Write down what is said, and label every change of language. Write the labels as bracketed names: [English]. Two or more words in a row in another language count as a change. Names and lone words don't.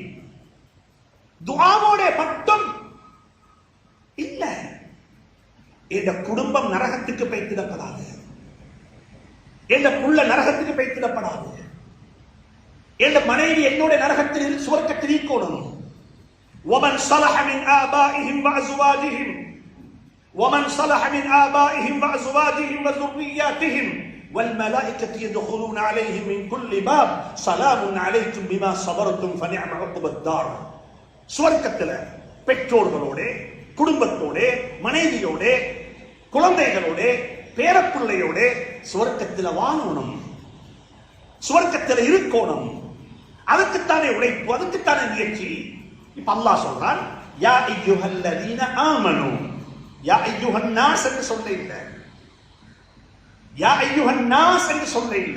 [Tamil] துஆவோட மட்டும் இல்ல. இந்த குடும்பம் நரகத்துக்கு பைத்திடப்படாது, இந்த புள்ள நரகத்துக்கு பைத்திடப்படாது, இந்த மனைவி என்னோட நரகத்தில் சுவர்க்கத்தில் இருக்கணும். [Arabic] ومن صلح من آبائهم وأزواجهم ومن صلح من آبائهم وأزواجهم وذرياتهم والملائكة يدخلون عليهم من كل باب سلام عليكم بما صبرتم فنعم عقبى الدار. [Tamil] சுவர்க்கத்தில் பெற்றோர்களோட, குடும்பத்தோட, மனைவியோட, குழந்தைகளோட, பேரப்பிள்ளையோட சுவர்க்கத்தில் வாழணும், சுவர்க்கத்தில் இருக்கணும். அதுக்குத்தானே உழைப்பு, அதுக்குத்தானே முயற்சி. இப்ப அல்லாஹ் சொல்றான், [Arabic] يا أيها الذين آمنوا, يا أيها الناس [Tamil] என்று சொல்ல இல்ல, [Arabic] يا أيها الناس [Tamil] என்று சொல்ல இல்ல.